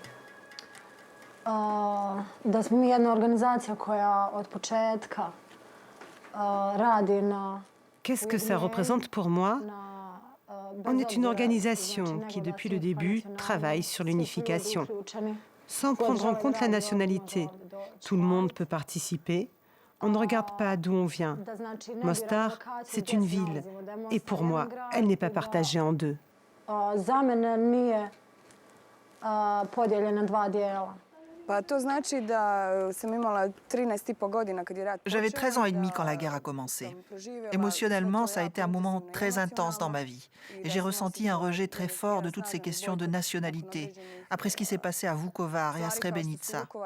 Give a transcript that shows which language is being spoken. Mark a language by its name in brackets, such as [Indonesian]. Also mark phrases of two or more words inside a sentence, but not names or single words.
[Bosnian] Da smo mi jedna organizacija koja od početka radi na... [French] Qu'est-ce que ça représente pour moi? On est une organisation qui, depuis le début, travaille sur l'unification, sans prendre en compte la nationalité. Tout le monde peut participer. On ne regarde pas d'où on vient. Mostar, c'est une ville. Et pour moi, elle n'est pas partagée en 2. [Bosnian] Za mene nije podijeljena 2 dijela. [French] J'avais 13 ans et demi quand la guerre a commencé. Émotionnellement, ça a été un moment très intense dans ma vie. Et j'ai ressenti un rejet très fort de toutes ces questions de nationalité, après ce qui s'est passé à Vukovar et à Srebrenica.